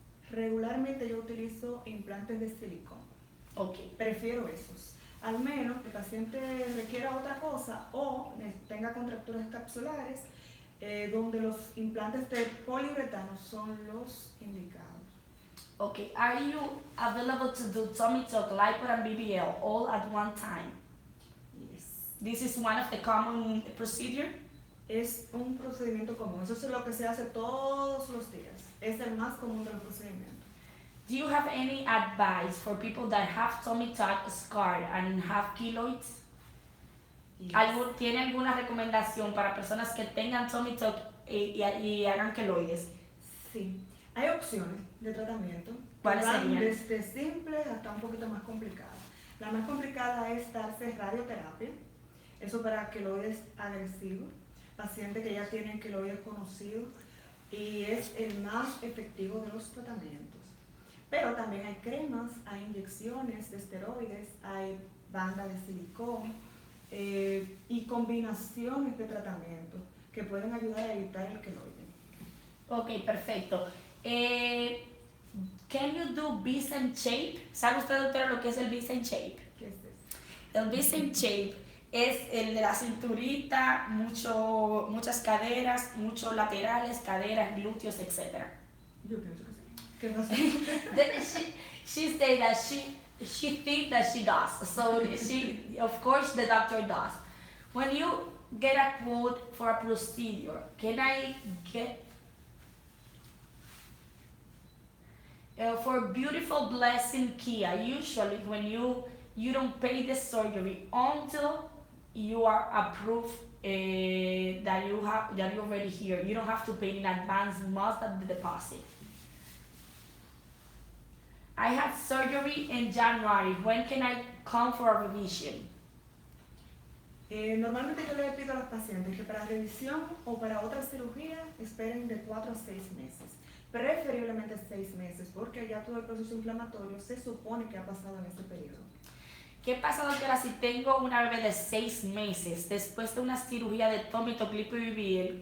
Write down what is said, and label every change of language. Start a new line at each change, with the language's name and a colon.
Spanish: Regularmente yo utilizo implantes de silicona. Ok. Prefiero esos. Al menos que el paciente requiera otra cosa o tenga contracturas capsulares, donde los implantes de poliuretano son los indicados.
English: Okay, are you available to do tummy tuck, lipo, and BBL all at one time? Yes. This is one of the common procedure.
Spanish: Es un procedimiento común. Eso es lo que se hace todos los días. Es el más común de los procedimientos.
English: Do you have any advice for people that have tummy tuck scar and have keloids? Yes.
Spanish: ¿Tiene alguna recomendación para personas que tengan tummy tuck y hagan keloides? Sí. Hay opciones de tratamiento. ¿Cuáles van serían? desde simples hasta un poquito más complicadas. La más complicada es darse radioterapia, eso para queloides agresivos, pacientes que ya tienen queloides conocidos, y es el más efectivo de los tratamientos. Pero también hay cremas, hay inyecciones de esteroides, hay bandas de silicón y combinaciones de tratamientos que pueden ayudar a evitar el queloide. Ok, perfecto.
English: Can you do Beast and Shape?
Spanish: ¿Sabe usted, doctora, lo que es el Beast and Shape? ¿Qué es eso? El Beast and Shape es el de la cinturita, muchas caderas, muchos laterales, caderas, glúteos, etc. Yo pienso que sí. ¿Qué pasa?
English: She said that she thinks that she does. So she, of course, the doctor does. When you get a quote for a procedure, can I get for beautiful blessing Kia? Usually, when you don't pay the surgery until you are approved that you're already here. You don't have to pay in advance most of the deposit. I had surgery in January. When can I come for a revision?
Spanish: Normalmente yo le pido a los pacientes que para revisión o para otra cirugía esperen de 4 a 6 meses. Preferiblemente 6 meses, porque ya todo el proceso inflamatorio se supone que ha pasado en este periodo. ¿Qué pasa, doctora, si tengo una bebé de 6 meses después de una cirugía de tómito, clip y BBL?